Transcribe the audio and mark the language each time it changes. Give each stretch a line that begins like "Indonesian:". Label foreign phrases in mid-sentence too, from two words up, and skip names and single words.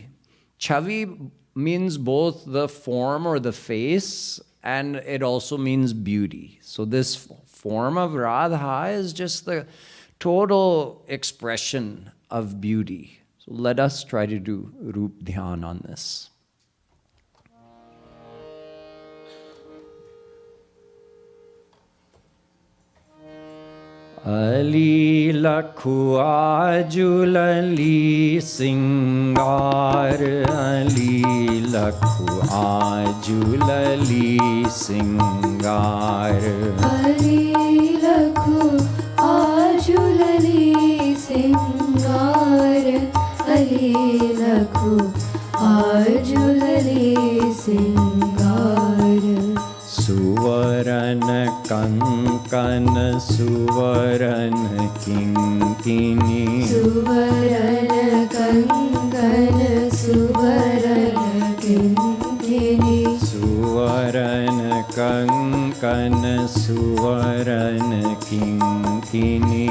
English: Chavi means both the form or the face, and it also means beauty. So this form of Radha is just the total expression of beauty. So let us try to do
Hindi: रूप ध्यान
English: on this.
Braj: अली लखु आजु लली सिंगार, अली लखु आजु लली सिंगार, अली लखु आजु लली सिंगार, अली लखु आजु लली सिंगार. सुवरन कंकन सुवरन किंकिनि, सुवरन कंकन सुवरन किंकिनि, सुवरन कंकन सुवरन किंकिनि,